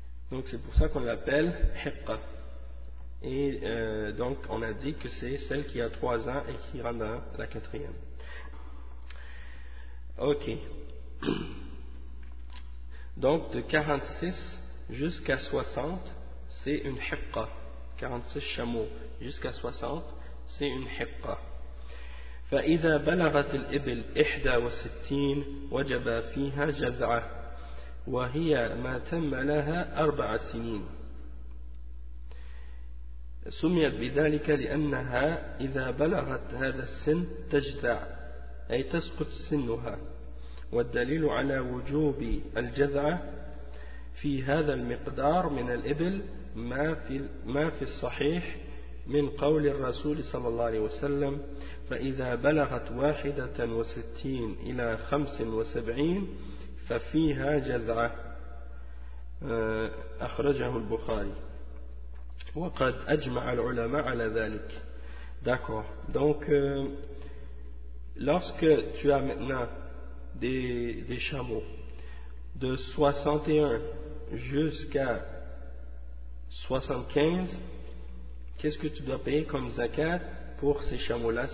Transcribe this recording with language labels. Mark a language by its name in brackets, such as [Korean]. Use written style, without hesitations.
[French] Donc c'est pour ça qu'on l'appelle hiqqa. Et donc on a dit que c'est celle qui a 3 ans et qui rentre dans la 4e. Ok. Donc de 46 jusqu'à 60, c'est une hiqqa. 46 chameaux jusqu'à 60, c'est une hiqqa. [Arabic] فإذا بلغت الإبل 61 وجب فيها جزعة وهي ما تم لها 4 سنين سميت بذلك لأنها إذا بلغت هذا السن تجزع أي تسقط سنها والدليل على وجوب الجزعة في هذا المقدار من الإبل ما في الصحيح من قول الرسول صلى الله عليه وسلم فإذا بلغت 61 إلى 75 ففيها جذعة أخرجه البخاري وقد أجمع العلماء على ذلك. [French] D'accord. Donc lorsque tu as maintenant des chameaux de 61 jusqu'à 75, qu'est-ce que tu dois payer comme zakat pour ces chameaux-là?